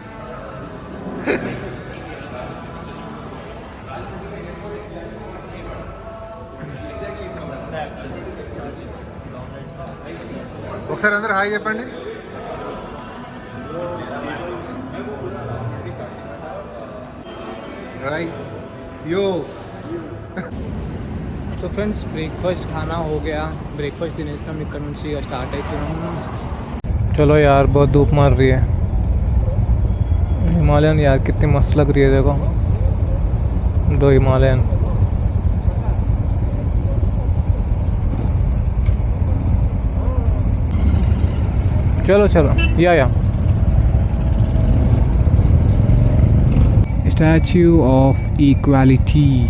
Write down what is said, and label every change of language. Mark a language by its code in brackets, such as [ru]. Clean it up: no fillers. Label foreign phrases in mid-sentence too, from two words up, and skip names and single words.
[te] ఒకసారి అందరు హాయ్ చెప్పండి. [en] Right yo. [hi] तो [en] friends breakfast [hi] खाना हो गया. [te] ब्रेकफास्ट తినేసినాం. ఇక్కడ నుంచి స్టార్ట్ అవుతున్నాం. [hi] चलो यार बहुत धूप मार रही है. हिमालयन यार कितनी मस्त लग रही है. देखो 2 हिमालयन. चलो या स्टैच्यू ऑफ इक्वालिटी.